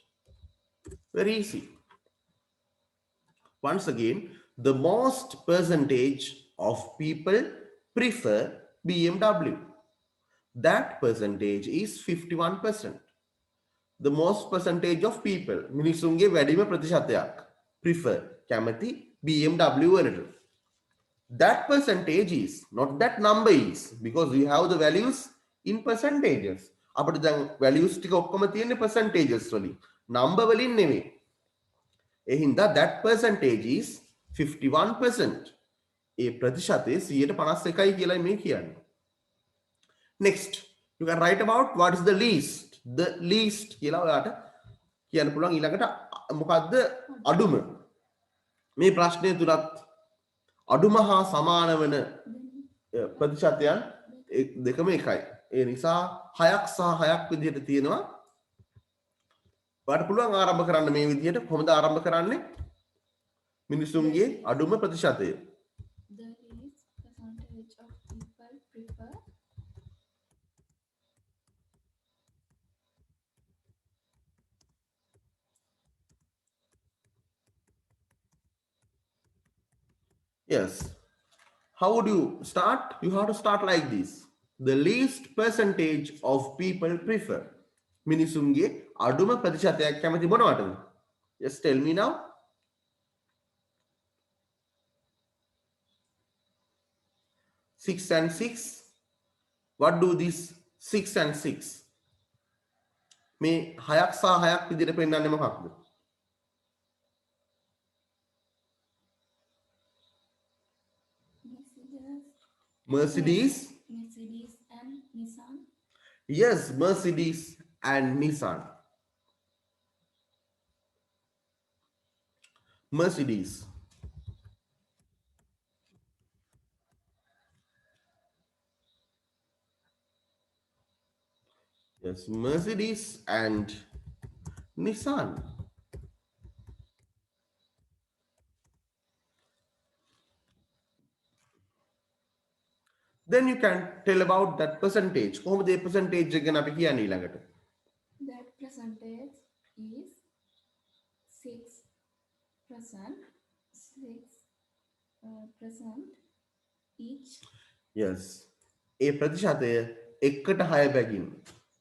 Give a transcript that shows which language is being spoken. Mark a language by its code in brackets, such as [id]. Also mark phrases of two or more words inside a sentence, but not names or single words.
[en] Very easy. Once again, the most percentage of people prefer BMW. That percentage is 51%. The most percentage of people, [si] මිනිසුන්ගේ වැඩිම ප්‍රතිශතයක් prefer කැමති BMW වලට. [en] That percentage is, not that number is, because we have the values in percentages. [si] අපිට දැන් values ටික ඔක්කොම තියෙන්නේ percentages වලින්. number වලින් නෙමෙයි. ඒ හින්දා [en] that percentage is 51%. [si] ඒ ප්‍රතිශතය 151යි කියලායි මේ කියන්නේ. [en] Next, you can write about what is the least. The least [si] කියලා ඔයාට කියන්න පුළුවන් ඊළඟට මොකද්ද අඩුම. මේ ප්‍රශ්නය තුලත් අඩුම හා සමාන වන ප්‍රතිශතයන් දෙකම එකයි. ඒ නිසා 6ක් සහ 6ක් විදිහට තියෙනවා. ඔයාලට පුළුවන් ආරම්භ කරන්න මේ විදිහට. කොහොමද ආරම්භ කරන්නේ? මිනිසුන්ගේ අඩුම ප්‍රතිශතය. [en] The least percentage of people prefer. Yes. How would you start? You have to start like this. The least percentage of people prefer. [si] මිනිසුන්ගේ අඩුම ප්‍රතිශතයක් කැමති මොනවටද? [en] Just tell me now. 6 and 6. What do these 6 and 6? [si] මේ හයක් සහ හයක් විදිහට පෙන්නන්නේ මොකක්ද? [en] Mercedes. Mercedes and Nissan. Yes, Mercedes and Nissan. Mercedes. Yes, Mercedes and Nissan. Then you can tell about that percentage. [si] කොහොමද මේ percentage එක ගැන අපි කියන්නේ ඊළඟට? [en] That percentage is 6%. 6% each. Yes. [si] ඒ ප්‍රතිශතය 1ට 6 බැගින්